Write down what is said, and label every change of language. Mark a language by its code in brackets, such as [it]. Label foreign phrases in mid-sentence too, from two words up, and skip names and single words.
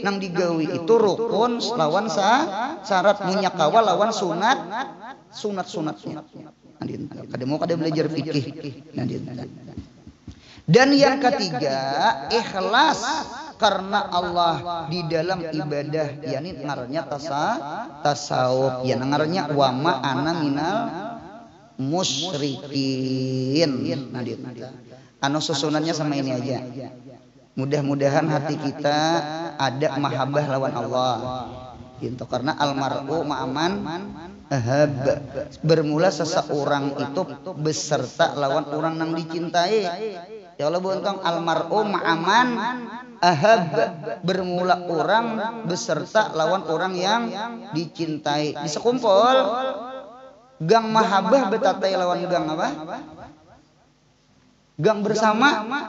[bjn] Nang digawi itu rukun lawan syarat, munyakawa lawan sunat. Kada mau kada belajar fikih. [id] Dan yang ketiga, ikhlas karena Allah di dalam ibadah, yakni ngarannya tasawuf, ya ngarannya [ar] wa ma ana minal musyrikin. [bjn] Anu susunannya sama ini aja. Mudah-mudahan hati kita ada mahabbah lawan Allah. [id] Gitu karena [ar] almar'u ma'aman ahab. [id] Bermula seseorang itu beserta lawan orang yang dicintai. Ya Allah buntong [ar] almar'u ma'aman ahab, [id] bermula orang beserta lawan orang yang dicintai. [bjn] Bisa kumpul gang mahabbah betatai lawan gang apa? Gang bersama.